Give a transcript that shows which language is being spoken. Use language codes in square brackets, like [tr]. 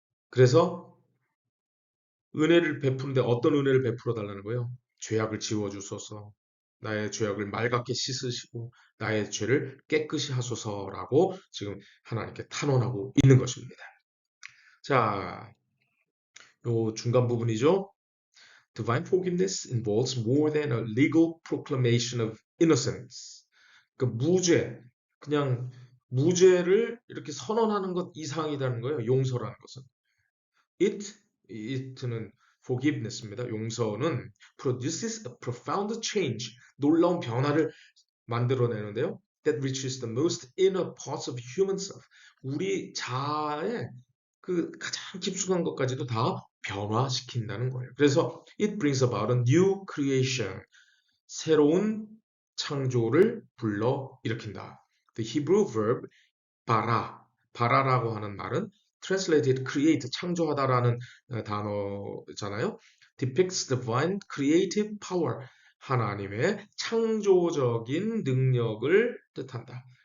[ko] 그래서 은혜를 베푸는데 어떤 은혜를 베풀어 달라는 거예요? 죄악을 지워 주소서. 나의 죄악을 맑게 씻으시고 나의 죄를 깨끗이 하소서라고 지금 하나님께 탄원하고 있는 것입니다. 자, 요 중간 부분이죠. [en] Divine forgiveness involves more than a legal proclamation of innocence. [ko] 그 무죄, 그냥 무죄를 이렇게 선언하는 것 이상이라는 거예요. 용서라는 것은. it는 forgiveness입니다. 용서는 [en] produces a profound change, [ko] 놀라운 변화를 만들어내는데요. [en] That reaches the most inner parts of human self. [ko] 우리 자아의 그 가장 깊숙한 것까지도 다 변화시킨다는 거예요. [en] 그래서 it brings about a new creation. [ko] 새로운 창조를 불러 일으킨다. [en] The Hebrew verb [ko] 바라라고 하는 말은 [en] translated create [ko] 창조하다라는 단어잖아요. [en] depicts divine creative power [ko] 하나님의 창조적인 능력을 뜻한다.